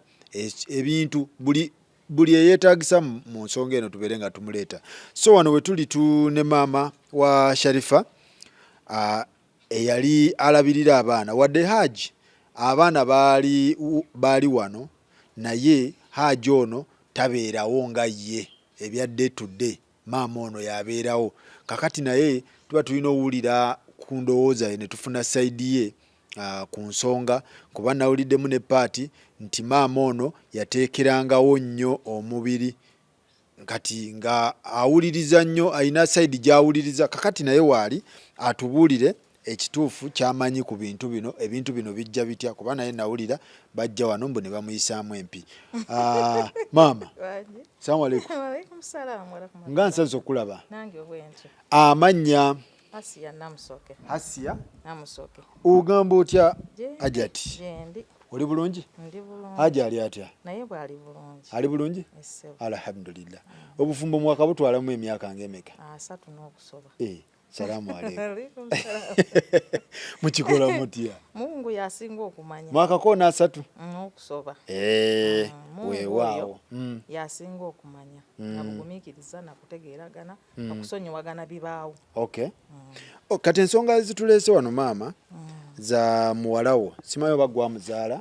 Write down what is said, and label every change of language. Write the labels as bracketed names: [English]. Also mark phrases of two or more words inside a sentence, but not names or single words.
[Ganda] Ebintu buli eyeetagisa mu nsonga eno tubeere nga tumuleeta. So wano we tuli ne maama wa Sharifa eyali alabirira abaana wadde Haji abaana baali wano naye Haji ono tabeerawo nga ye ebya [English] day to day [Ganda] maama ono yabeerawo kakati naye tuba tulina owulira ku ndowooza ye ne tufuna sayidi ye ku nsonga kuba nawuliddemu ne paati nti maama ono yateekerangawo nnyo omubiri kati nga awuliriza nnyo alina sayidi gy'awuliriza kakati naye waali atubuulire ekituufu ky'amanyi ku bintu bino ebintu bino bijja bitya kuba naye nawulira bajja wano mbu ne bamuyisaamu empi. [Arabic] Maama السلام عليكم. وعليكم السلام ورحمة الله. [Ganda] Nga nsanze okulaba. Nange bwentyo. Amannya Asiya Namusoke. Asiya Namusoke. ogamba otya Ajati? Jendi. Oli bulungi? Ndi bulungi. Haji ali atya? Naye bwali bulungi. Ali bulungi? Essebo. Alhamdulillah. Obufumbo mwaka butwalamu emyaka ng'emeka? 3 n'okusoba. [Arabic] السلام عليكم. عليكم السلام. [Ganda] Mukikola mutya? Mungu yasinga okumanya. Mwaka ko na 3 n'okusoba. Weewaawo. Yasinga okumanya. Nabugumiikiriza nakutegeeragana nakusonyiwagana bibaawo. Okay. Kati ensonga zituleese wano maama za muwalawo simanyi oba gwa muzaala?